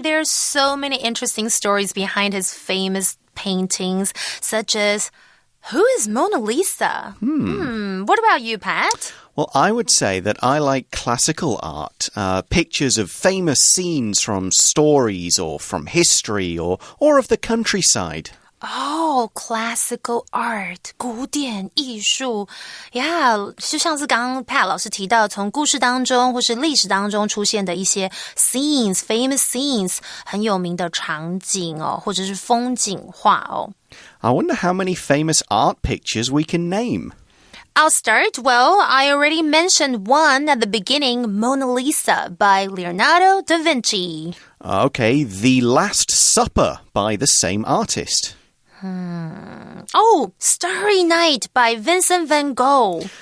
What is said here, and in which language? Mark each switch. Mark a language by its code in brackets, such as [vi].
[en] There are so many interesting stories behind his famous paintings, such as, who is Mona Lisa? What about you, Pat? Well, I would say that I like classical art, pictures of famous scenes from stories or from history or of the countryside. Oh, classical art, [zh] 古典艺术 [en] Yeah, [zh] 就像是刚刚 Pat 老师提到，从故事当中或是历史当中出现的一些 [en] scenes, famous scenes, [zh] 很有名的场景哦，或者是风景画哦。 [en] I wonder how many famous art pictures we can name.I'll start. Well, I already mentioned one at the beginning, Mona Lisa by Leonardo da Vinci. Okay, The Last Supper by the same artist. Oh, Starry Night by Vincent van Gogh.